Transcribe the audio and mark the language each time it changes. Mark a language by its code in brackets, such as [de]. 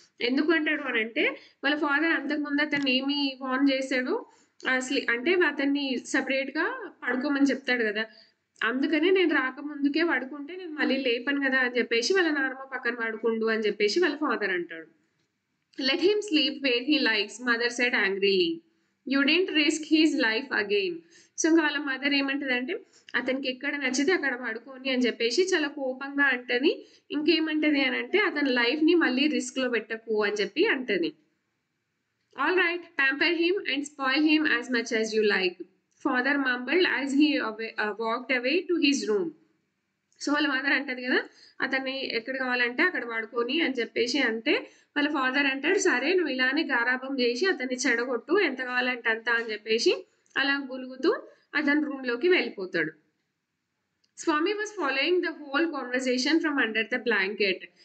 [te] ఎందుకు అంటాడు అని అంటే, వాళ్ళ ఫాదర్ అంతకుముందు అతన్ని ఏమి వార్న్ చేశాడు అసలు అంటే అతన్ని సపరేట్గా పడుకోమని చెప్తాడు కదా, అందుకనే నేను రాకముందుకే పడుకుంటే నేను మళ్ళీ లేపను కదా అని చెప్పేసి వాళ్ళ నాన్నమ్మ పక్కన పడుకుండు అని చెప్పేసి వాళ్ళ ఫాదర్ అంటాడు. [en] Let him sleep where he likes, mother said angrily. You didn't risk his life again. [te] So ఇంకా వాళ్ళ మదర్ ఏమంటదంటే, అతనికి ఎక్కడ నచ్చితే అక్కడ పడుకోని అని చెప్పేసి చాలా కోపంగా అంటది. ఇంకేమంటది అని అంటే, అతని లైఫ్ ని మళ్ళీ రిస్క్ లో పెట్టకు అని చెప్పి అంటది. [en] All right, pamper him and spoil him as much as you like, father mumbled as he walked away to his room. [te] So వాళ్ళ మదర్ అంటది కదా, అతన్ని ఎక్కడ కావాలంటే అక్కడ పడుకొని అని చెప్పేసి అంటే వాళ్ళ ఫాదర్ అంటాడు, సరే నువ్వు ఇలానే గారాబం చేసి అతన్ని చెడగొట్టు, ఎంత కావాలంటే అంత అని చెప్పేసి అలా గులుగుతూ అతని రూమ్ లోకి వెళ్ళిపోతాడు. [en] Swami was following the whole conversation from under the blanket.